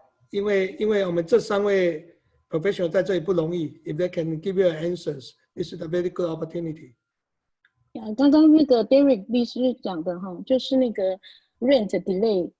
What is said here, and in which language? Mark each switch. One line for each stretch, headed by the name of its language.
Chinese: 因为我们这3位 professional 在这里不容易。
English: If they can give you answers, this is a very good opportunity.
Chinese: 刚刚那个 Derek 律师讲的哈，就是那个 rent delay.